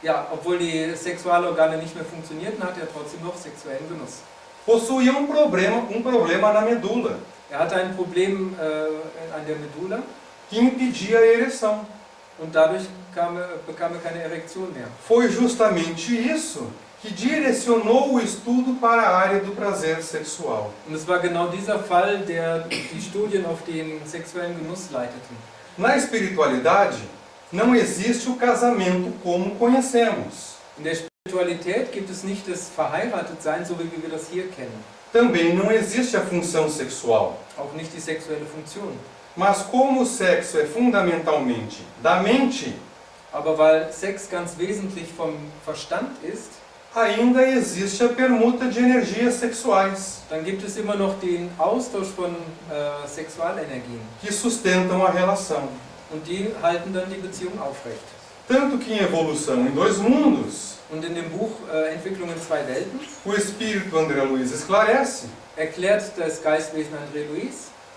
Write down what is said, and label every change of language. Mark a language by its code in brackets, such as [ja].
[de] obwohl die Sexualorgane nicht mehr funktionierten, hatte er trotzdem noch sexuellen Genuss. [pt] Possuía um problema na medula, [de] Er hatte ein Problem an der Medulla [pt] que impedia a ereção. [de] und dadurch bekam er keine Erektion mehr. [pt] Foi justamente isso que direcionou o estudo para a área do prazer sexual. [de] Und es war genau dieser Fall, der die Studien auf den sexuellen Genuss leiteten. [pt] Na espiritualidade, não existe o casamento como conhecemos. [de] In der Spiritualität gibt es nicht das Verheiratetsein, so wie wir das hier kennen. [pt] Também não existe a função sexual. [de] Auch nicht die sexuelle Funktion. [pt] Mas como o sexo é fundamentalmente da mente, [de] Aber weil Sex ganz wesentlich vom Verstand ist, [pt] ainda existe a permuta de energias sexuais [de] dann gibt es immer noch den Austausch von Sexualenergien. [pt] que sustentam a relação. [de] Und die halten dann die Beziehung aufrecht. [pt] Tanto que em Evolução em Dois Mundos, [de] Und in dem Buch Entwicklung in zwei Welten [pt] o espírito André Luiz esclarece [de] erklärt das Geistwesen André Luiz,